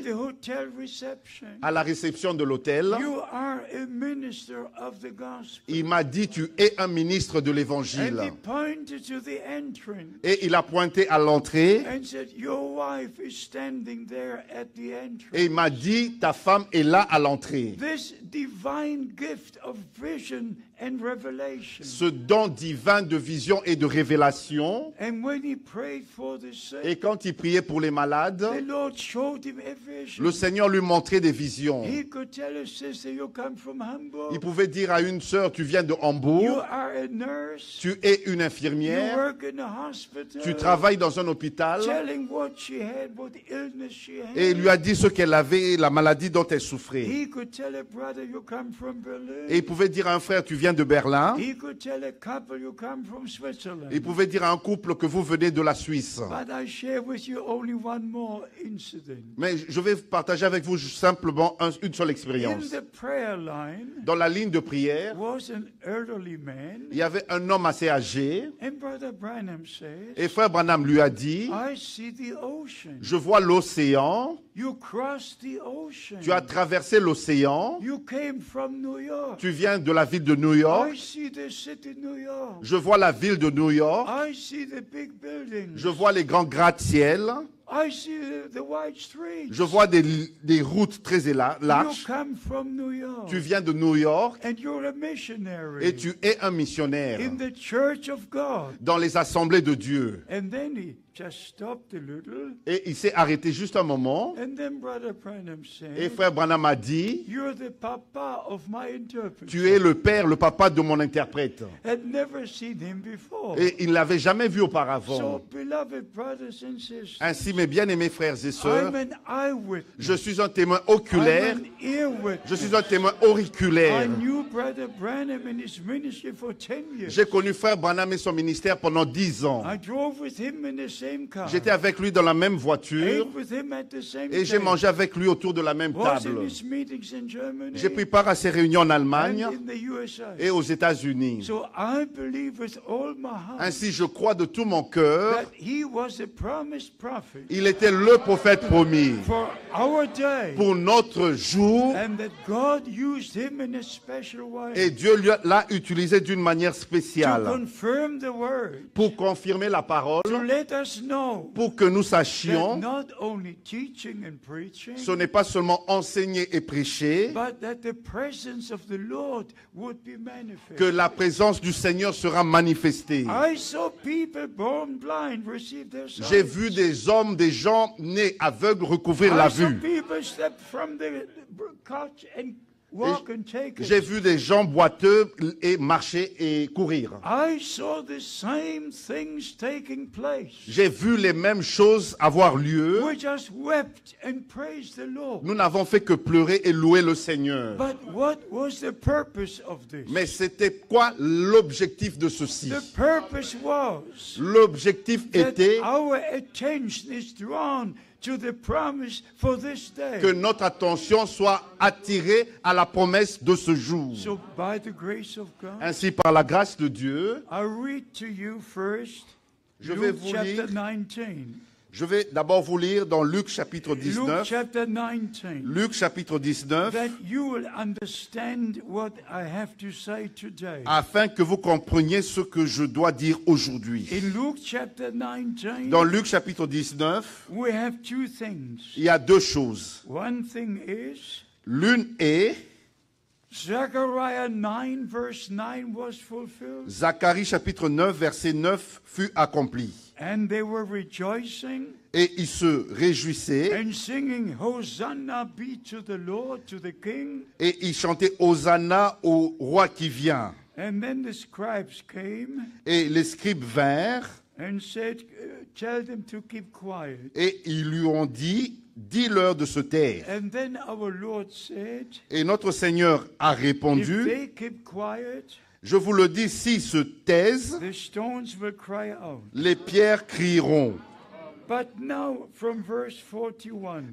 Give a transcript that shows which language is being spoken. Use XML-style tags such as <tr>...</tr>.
<en>the hotel reception.</en> <fr>à la réception de l'hôtel.</fr> <en>You are a minister of the gospel.</en> <fr>Il m'a dit, tu es un ministre de</fr> <en>And</en> <fr>l'évangile.</fr> <en>he pointed to the entrance</en> <fr>Et il a pointé à l'entrée</fr> <en>and said, your wife is standing there at the entrance.</en> <fr>et il m'a dit, ta femme est là à l'entrée.</fr> <en>This divine gift of vision and revelation.</en> <fr>Ce don divin de vision et de révélation.</fr> <en>And when he prayed for the sick,</en> <fr>Et quand il priait pour les malades,</fr> <en>the Lord showed him a vision.</en> <fr>le Seigneur lui montrait des visions.</fr> <en>He could tell a sister, you come from Hamburg.</en> <fr>Il pouvait dire à une sœur, tu viens de</fr> <en>You</en> <fr>Hambourg,</fr> <en>are a nurse.</en> <fr>tu es une</fr> <en>You</en> <fr>infirmière,</fr> <en>work in a hospital.</en> <fr>tu travailles dans un hôpital.</fr> <en>Telling what she had, what illness she had.</en> <fr>Et il lui a dit ce qu'elle avait, la maladie dont elle souffrait.</fr> <en>He could tell a brother, you come from Berlin.</en> <fr>Et il pouvait dire à un frère, tu viens de Berlin.</fr> <en>He could tell a couple, you come from Switzerland.</en> <fr>Il pouvait dire à un couple que vous venez de la Suisse.</fr> <en>But I share with you only one more incident.</en> <fr>Mais je vais partager avec vous simplement une seule</fr> <en>In</en> <fr>expérience.</fr> <en>the prayer line</en> <fr>Dans la ligne de prière,</fr> <en>was an elderly man,</en> <fr>il y avait un homme assez âgé.</fr> <en>and Brother Branham says,</en> <fr>Et frère Branham lui a dit,</fr> <en>I see the ocean.</en> <fr>je vois l'océan.</fr> <en>You crossed the ocean.</en> <fr>Tu as traversé l'océan.</fr> <en>You came from New York.</en> <fr>Tu viens de la ville de New</fr> <en>I</en> <fr>York.</fr> <en>see the city New York.</en> <fr>Je vois la ville de New York.</fr> <en>I see the big buildings.</en> <fr>Je vois les grands gratte-ciel.</fr> <en>I see the wide streets.</en> <fr>Je vois des routes très</fr> <en>You</en> <fr>larges.</fr> <en>come from New York.</en> <fr>Tu viens de New York</fr> <en>And you're a missionary</en> <fr>et tu es un missionnaire</fr> <en>in the church of God.</en> <fr>dans les assemblées de Dieu.</fr> <en>And then he just stopped a little.</en> <fr>Et il s'est arrêté juste un moment.</fr> <en>And then Brother Branham</en> <fr>Et</fr> <en>said,</en> <fr>frère Branham a dit,</fr> <en>you're the papa of my interpreter.</en> <fr>tu es le père, le papa de mon interprète.</fr> <en>Had never seen him before.</en> <fr>Et il ne l'avait jamais vu</fr> <en>So,</en> <fr>auparavant.</fr> <en>beloved brothers and sisters,</en> <fr>Ainsi, mes bien-aimés frères et sœurs,</fr> <en>I'm an eyewitness.</en> <fr>je suis un témoin</fr> <en>I'm</en> <fr>oculaire,</fr> <en>an earwitness.</en> <fr>je suis un témoin</fr> <en>I</en> <fr>auriculaire.</fr> <en>knew Brother Branham and his ministry for 10 years.</en> <fr>J'ai connu frère Branham et son ministère pendant 10 ans.</fr> <en>I drove with him in the same car.</en> <fr>J'étais avec lui dans la même voiture</fr> <en>Ate with him at the same</en> <fr>et j'ai</fr> <en>table.</en> <fr>mangé avec lui autour de la même</fr> <en>Was in</en> <fr>table.</fr> <en>his meetings in Germany</en> <fr>J'ai pris part à ses réunions en</fr> <en>and</en> <fr>Allemagne</fr> <en>in the USA.</en> <fr>et aux États-Unis.</fr> <en>So I believe with all my heart</en> <fr>Ainsi, je crois de tout mon cœur,</fr> <en>that he was a promised prophet</en> <fr>il était le prophète promis</fr> <en>for our day,</en> <fr>pour notre jour</fr> <en>and that God used him in a special way</en> <fr>et Dieu l'a utilisé d'une manière</fr> <en>to</en> <fr>spéciale</fr> <en>confirm the word,</en> <fr>pour confirmer la parole,</fr> <en>to let us know</en> <fr>pour que nous</fr> <en>that</en> <fr>sachions</fr> <en>not only teaching and preaching,</en> <fr>ce n'est pas seulement enseigner et prêcher,</fr> <en>but that the presence of the Lord would be manifest.</en> <fr>que la présence du Seigneur sera manifestée.</fr> <en>I saw people born blind receive their sight.</en> <fr>J'ai vu des hommes, des gens nés aveugles recouvrir la</fr> <en>I saw</en> <fr>vue.</fr> <en>people step from the couch and walk and take</en> <fr>J'ai</fr> <en>it.</en> <fr>vu des gens boiteux et marcher et courir.</fr> <en>I saw the same things taking place.</en> <fr>J'ai vu les mêmes choses avoir lieu.</fr> <en>We just wept and praised the Lord.</en> <fr>Nous n'avons fait que pleurer et louer le Seigneur.</fr> <en>But what was the purpose of this?</en> <fr>Mais c'était quoi l'objectif de ceci?</fr> <en>The purpose was</en> <fr>L'objectif</fr> <en>that</en> <fr>était</fr> <en>our attention is drawn to the promise for this day.</en> <fr>que notre attention soit attirée à la promesse de ce jour.</fr> <en>So by the grace of God,</en> <fr>Ainsi, par la grâce de Dieu,</fr> <en>I read to you first</en> <fr>je vais</fr> <en>Luke</en> <fr>vous</fr> <en>chapter</en> <fr>lire</fr> <en>19.</en> <fr>Je vais d'abord vous lire dans Luc chapitre</fr> <en>Luke</en> <fr>19.</fr> <en>chapter 19,</en> <fr>Luc chapitre 19,</fr> <en>that you will understand what I have to say today.</en> <fr>afin que vous compreniez ce que je dois dire aujourd'hui.</fr> <en>In Luke chapter 19,</en> <fr>Dans Luc chapitre 19,</fr> <en>we have two things.</en> <fr>il y a deux choses.</fr> <en>One thing is,</en> <fr>L'une est,</fr> <en>Zechariah 9 verse 9 was fulfilled,</en> <fr>Zacharie chapitre 9, verset 9 fut accompli.</fr> <en>and they were rejoicing</en> <fr>Et ils se réjouissaient</fr> <en>and singing, Hosanna be to the Lord, to the King.</en> <fr>et ils chantaient Hosanna au roi qui vient.</fr> <en>And then the scribes came</en> <fr>Et les scribes vinrent</fr> <en>and said, tell them to keep quiet.</en> <fr>et ils lui ont dit, dis-leur de se taire.</fr> <en>And then our Lord said,</en> <fr>Et notre Seigneur a</fr> <en>if</en> <fr>répondu,</fr> <en>they keep quiet,</en> <fr>je vous le dis, s'ils se taisent,</fr> <en>the stones will cry out.</en> <fr>les pierres crieront.</fr> <en>But now from verse 41,</en>